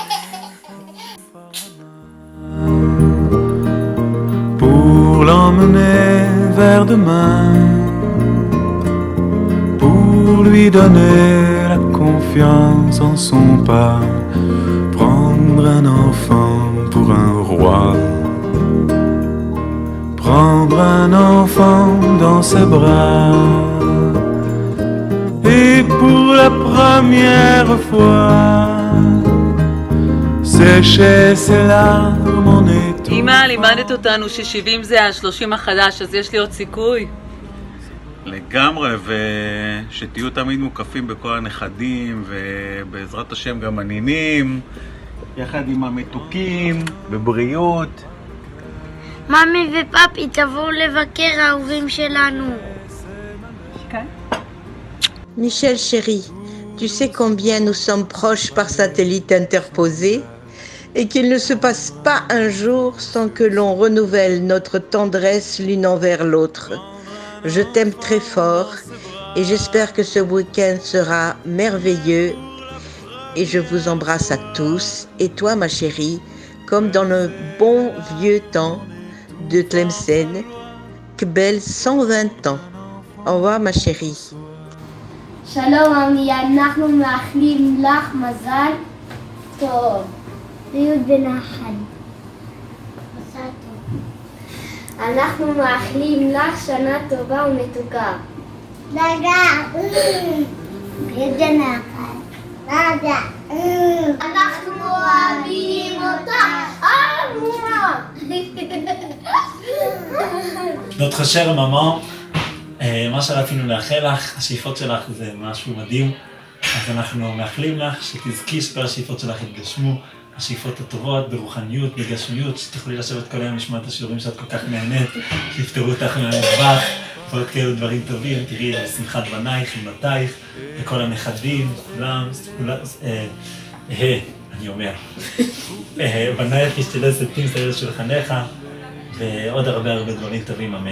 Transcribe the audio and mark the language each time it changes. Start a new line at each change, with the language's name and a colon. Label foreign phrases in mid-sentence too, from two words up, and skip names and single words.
French: Pour l'emmener vers demain, pour lui donner la confiance en son pas, prendre un enfant pour un roi, prendre un enfant dans ses bras, et pour la première fois, sécher ses larmes en étau.
Hebrew: אמא, לימדת אותנו ש70 זה ה30 החדש, אז יש לי עוד סיכוי. לגמרי, ושתהיו תמיד מוקפים בכל הנכדים, ובעזרת השם גם הנינים, יחד עם המתוקים, בבריאות. ממי ופאפי, תבואו לבקר האהובים שלנו.
French: Michel chéri, tu sais combien nous sommes proches par satellite interposé et qu'il ne se passe pas un jour sans que l'on renouvelle notre tendresse l'une envers l'autre. Je t'aime très fort et j'espère que ce week-end sera merveilleux et je vous embrasse à tous et toi ma chérie, comme dans le bon vieux temps de Tlemcen, Kbel 120 ans. Au revoir ma chérie.
Hebrew: שלום אמי, אנחנו מאחלים לך מזל טוב. בריאות ונחת. מזל טוב. אנחנו מאחלים לך שנה טובה ומתוקה. בריאות ונחת. אנחנו אוהבים אותך.
French: notre chère maman,
Hebrew: מה שרצינו לאחל לך, השאיפות שלך זה משהו מדהים, אז אנחנו מאחלים לך שתזכי שכל השאיפות שלך יתגשמו, השאיפות הטובות ברוחניות, בגשמיות, שתוכלי לשבת כל היום לשמוע את השיעורים שאת כל כך נהנית, שיפטרו אותך מהמטבח, ועוד כאלו דברים טובים, תראי לשמחת בנייך, אמותייך, וכל הנכדים, כולם, אני אומר, בנייך ישתלה סרטים סביב שולחניך, ועוד הרבה דברים טובים, אמן.